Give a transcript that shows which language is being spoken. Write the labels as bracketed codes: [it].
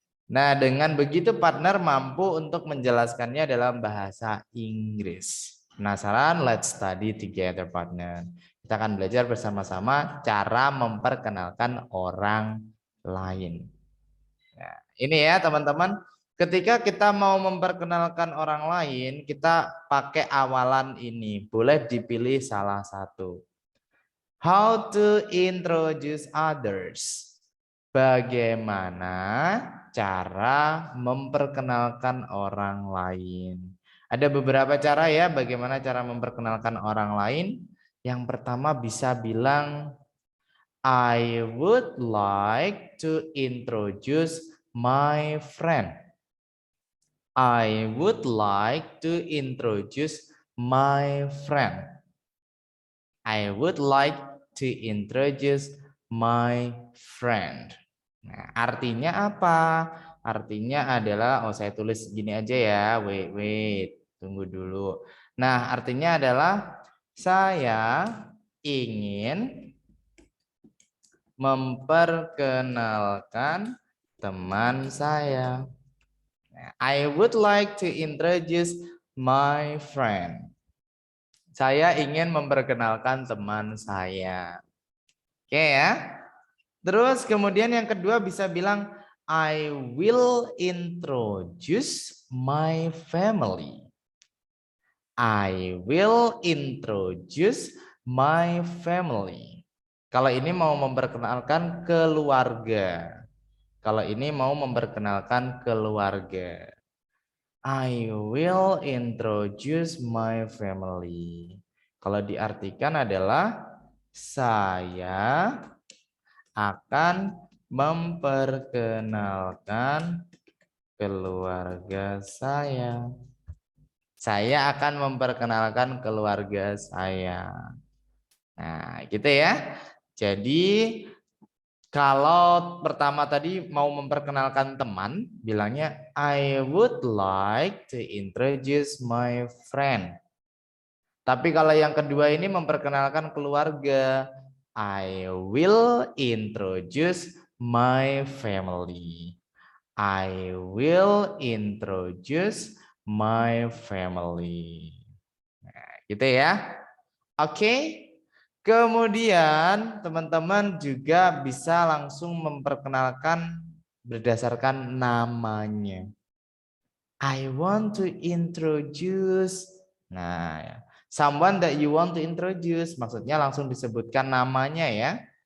[id] Nah, dengan begitu partner mampu untuk menjelaskannya dalam bahasa Inggris. Penasaran? [en] Let's study together, partner. [id] Kita akan belajar bersama-sama cara memperkenalkan orang lain. Nah, ini ya teman-teman. Ketika kita mau memperkenalkan orang lain, kita pakai awalan ini. Boleh dipilih salah satu. [en] How to introduce others. [id] Bagaimana cara memperkenalkan orang lain? Ada beberapa cara ya bagaimana cara memperkenalkan orang lain. Yang pertama bisa bilang, [en] I would like to introduce my friend. I would like to introduce my friend. I would like to introduce my friend. [id] Nah, artinya apa? Artinya adalah, saya tulis gini aja ya. [en] Wait, [id] tunggu dulu. Nah, artinya adalah saya ingin memperkenalkan teman saya. [en] Nah, I would like to introduce my friend. [id] Saya ingin memperkenalkan teman saya. Oke ya. Terus kemudian yang kedua bisa bilang, [en] I will introduce my family. I will introduce my family. [id] Kalau ini mau memperkenalkan keluarga. Kalau ini mau memperkenalkan keluarga. [en] I will introduce my family. [id] Kalau diartikan adalah saya akan memperkenalkan keluarga saya. Saya akan memperkenalkan keluarga saya. Nah, gitu ya. Jadi kalau pertama tadi mau memperkenalkan teman, bilangnya [en] I would like to introduce my friend. [id] Tapi kalau yang kedua ini memperkenalkan keluarga, [en] I will introduce my family. I will introduce my family. [id] Nah, gitu ya. Oke. Kemudian teman-teman juga bisa langsung memperkenalkan berdasarkan namanya. [en] I want to introduce. Nah, someone that you want to introduce, [id] maksudnya langsung disebutkan namanya ya.